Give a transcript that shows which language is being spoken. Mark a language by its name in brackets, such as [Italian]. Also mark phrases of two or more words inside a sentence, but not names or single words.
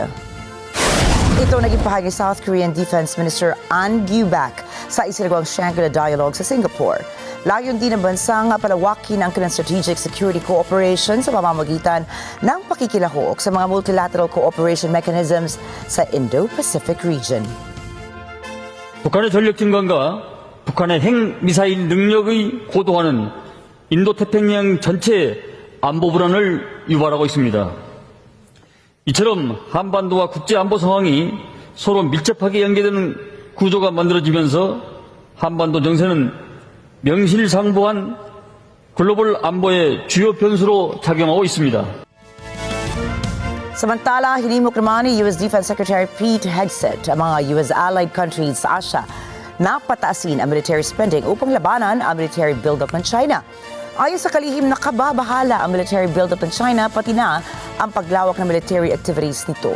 [Filipino] Ito naging pahayag ni [English] South Korean Defense Minister [Filipino] An Gyu-bak sa isinagawang Shangri-La Dialogue sa Singapore. Layon din ng bansang palawakin ang kanilang [English] strategic security cooperation [Filipino] sa pamamagitan ng pakikilahok sa mga [English] multilateral cooperation mechanisms [Filipino] sa [English] Indo-Pacific region. [Korean] 북한의 전력 증강과 북한의 핵미사일 능력의 고도화는 인도태평양 전체 안보 불안을 유발하고 있습니다. 이처럼 한반도와 국제안보 상황이 서로 밀접하게 연계되는 구조가 만들어지면서 한반도 정세는 명실상부한 글로벌 안보의 주요 변수로 작용하고 있습니다. [Filipino] Samantala, hinimok naman ni U.S. [English] Defense Secretary [Filipino] Pete Hegseth ang mga [English] U.S. allied countries [Filipino] sa Asia na pataasin ang [English] military spending [Filipino] upang labanan ang [English] military build-up [Filipino] ng China. Ayon sa kalihim, nakababahala ang [English] military build-up [Filipino] ng China pati na ang paglawak ng [English] military activities [Filipino] nito.